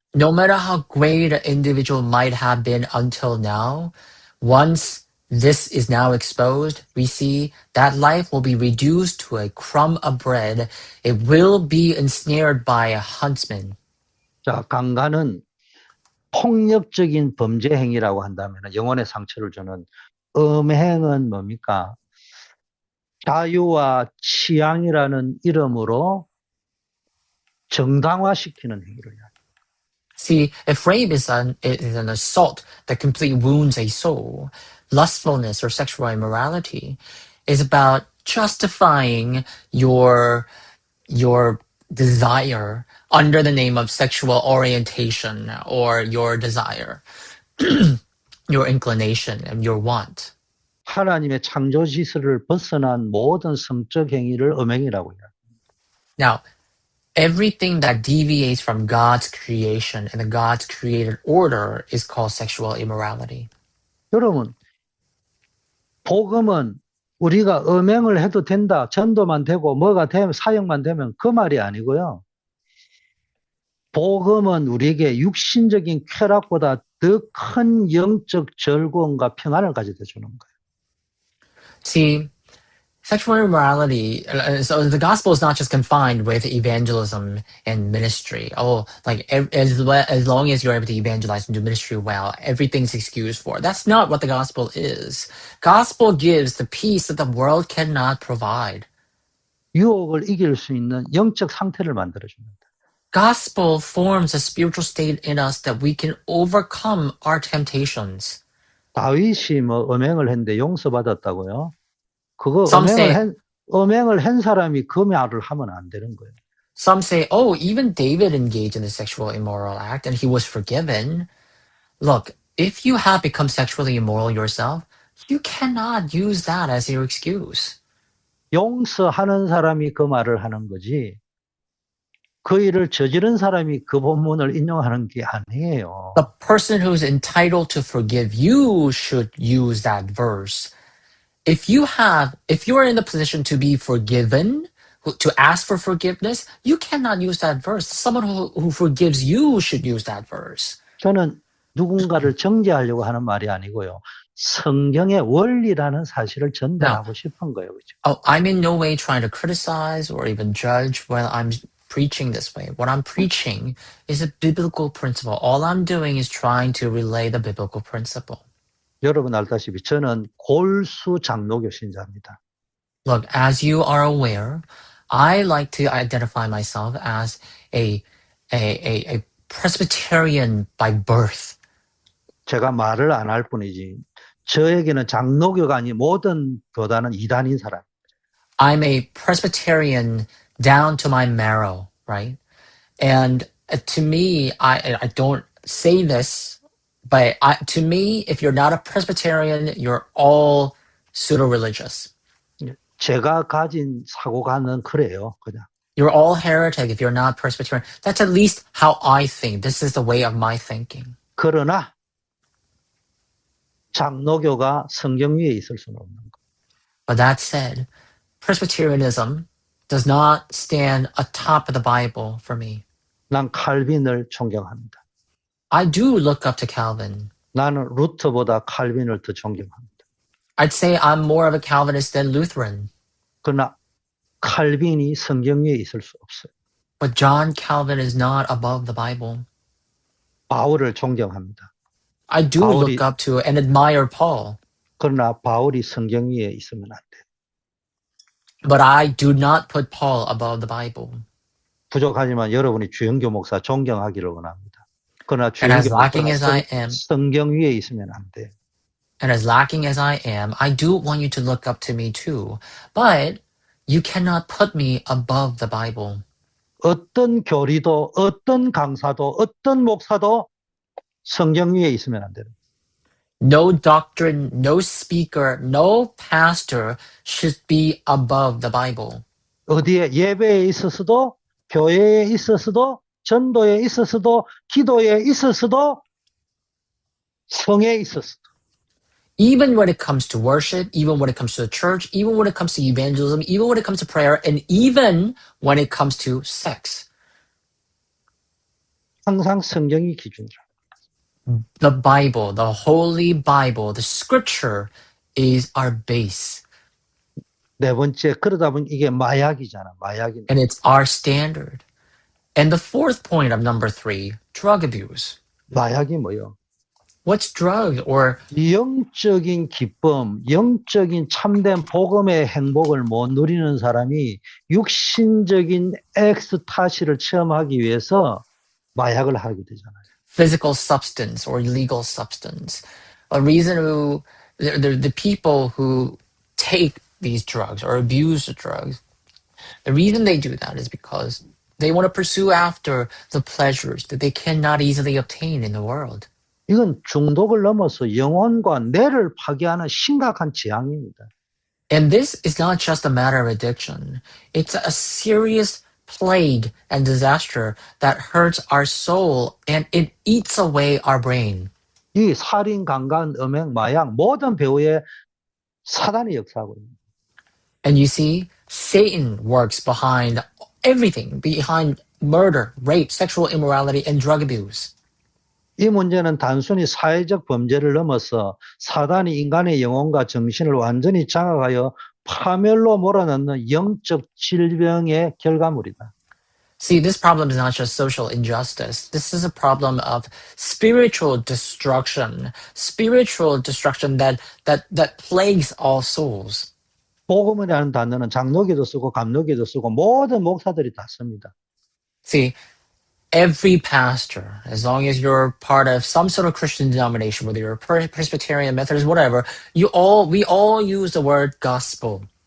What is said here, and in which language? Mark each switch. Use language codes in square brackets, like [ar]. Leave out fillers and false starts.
[en] No matter how great an individual might have been until now, once this is now exposed, we see that life will be reduced to a crumb of bread. It will be ensnared by a huntsman. [ko] 자, 강간은 폭력적인 범죄 행위라고 한다면 영혼의 상처를 주는 음행은 뭡니까? 자유와 취향이라는 이름으로 정당화시키는 행위를 해요. [en] See, if rape is an assault that completely wounds a soul, lustfulness or sexual immorality is about justifying your desire under the name of sexual orientation or your desire, your inclination and your want. [ko] 하나님의 창조 질서를 벗어난 모든 성적 행위를 음행이라고 해요. [en] Now, everything that deviates from God's creation and the God's created order is called sexual immorality. [ko] 여러분, 복음은 우리가 음행을 해도 된다, 전도만 되고 뭐가 되면 사역만 되면 그 말이 아니고요. 복음은 우리에게 육신적인 쾌락보다 더 큰 영적 즐거움과 평안을 가져다 주는 거예요. [en] See, sexual immorality, so the gospel is not just confined with evangelism and ministry. Oh, like as long as you're able to evangelize and do ministry well, everything's excused for. That's not what the gospel is. Gospel gives the peace that the world cannot provide. [ko] 유혹을 이길 수 있는 영적 상태를 만들어줍니다. [en] Gospel forms a spiritual state in us that we can overcome our temptations. [ko] 다윗이 뭐 음행을 했는데 용서받았다고요? 그거 [en] Some say, [ko] 음행을 한 사람이 그 말을 하면 안 되는 거예요. [en] some say, oh, even David engaged in a sexual immoral act and he was forgiven. Look, if you have become sexually immoral yourself, you cannot use that as your excuse. [ko] 용서하는 사람이 그 말을 하는 거지. 그 일을 저지른 사람이 그 본문을 인용하는 게 아니에요. [en] The person who's entitled to forgive you should use that verse. If you're in the position to be forgiven, to ask for forgiveness, you cannot use that verse. Someone who forgives you should use that verse. [ko] 저는 누군가를 정죄하려고 하는 말이 아니고요. 성경의 원리라는 사실을 전달하고 싶은 거예요. 그렇죠? [en] Oh, I'm in no way trying to criticize or even judge while I'm preaching this way. What I'm preaching is a biblical principle. All I'm doing is trying to relay the biblical principle. [ko] 여러분 알다시피 저는 골수 장로교 신자입니다. [en] Look, as you are aware, I like to identify myself as a Presbyterian by birth. [ko] 제가 말을 안 할 뿐이지 저에게는 장로교가 아닌 모든 교단은 이단인 사람. [en] I'm a Presbyterian down to my marrow, right? And to me, I don't say this, but to me, if you're not a Presbyterian, you're all pseudo-religious. [ko] 제가 가진 사고관은 그래요. 그냥. [en] You're all heretic if you're not Presbyterian. That's at least how I think. This is the way of my thinking. [ko] 그러나 장로교가 성경 위에 있을 수는 없는 거. [en] But that said, Presbyterianism does not stand atop of the Bible for me. [ko] 난 칼빈을 존경합니다. [en] I do look up to Calvin. [ko] 나는 루터보다 칼빈을 더 존경합니다. [en] I'd say I'm more of a Calvinist than Lutheran. [ko] 그러나 칼빈이 성경 위에 있을 수 없어요. [en] But John Calvin is not above the Bible. [ko] 바울을 존경합니다. [en] I do look up to and admire Paul. [ko] 그러나 바울이 성경 위에 있으면 안 돼. [en] But I do not put Paul above the Bible. [ko] 부족하지만 여러분이 주영교 목사 존경하기를 원합니다. 그러나 [en] And as [ko] 주영교 [en] lacking as I [ko] 목사는 [en] am, [ko] 성경 위에 있으면 안 돼. [en] and as lacking as I am, I do want you to look up to me too. But you cannot put me above the Bible. [ko] 어떤 교리도 어떤 강사도 어떤 목사도 성경 위에 있으면 안 돼요. [en] No doctrine, no speaker, no pastor should be above the Bible. [ko] 어디에 예배에 있어서도 교회에 있어서도 전도에 있어서도 기도에 있어서도 성에 있어서도 [en] Even when it comes to worship, even when it comes to the church, even when it comes to evangelism, even when it comes to prayer, and even when it comes to sex. [ko] 항상 성경이 기준이라. [en] The Bible, the Holy Bible, the scripture is our base. [ko] 네 번째, 그러다 보니 이게 마약이잖아. 마약이. [en] And it's our standard. And the fourth point of number 3, drug abuse. [ko] 마약이 뭐요? [en] What's drugs? Or [ko] 영적인 기쁨, 영적인 참된 복음의 행복을 못 누리는 사람이 육신적인 엑스타시를 체험하기 위해서 마약을 하게 되잖아요. [en] physical substance or illegal substance. A reason who the people who take these drugs or abuse the drugs, the reason they do that is because they want to pursue after the pleasures that they cannot easily obtain in the world. [ko] 이건 중독을 넘어서 영혼과 뇌를 파괴하는 심각한 재앙입니다. [en] And this is not just a matter of addiction. It's a serious plague and disaster that hurts our soul and it eats away our brain. [ko] 이 살인, 강간, 음행, 마약 모든 배후에 사단이 역사하고 있습니다. [en] And you see, Satan works behind everything, behind murder, rape, sexual immorality, and drug abuse. [ko] 이 문제는 단순히 사회적 범죄를 넘어서 사단이 인간의 영혼과 정신을 완전히 장악하여 파멸로 몰아넣는 영적 질병의 결과물이다. [en] See, this problem is not just social injustice. This is a problem of spiritual destruction that plagues all souls. [ko] 복음이라는 단어는 장로교도 쓰고 감로교도 쓰고 모든 목사들이 다 씁니다. [en] See, every pastor, as long as you're part of some sort of Christian denomination, whether you're Presbyterian, Methodist, whatever, we all use the word gospel.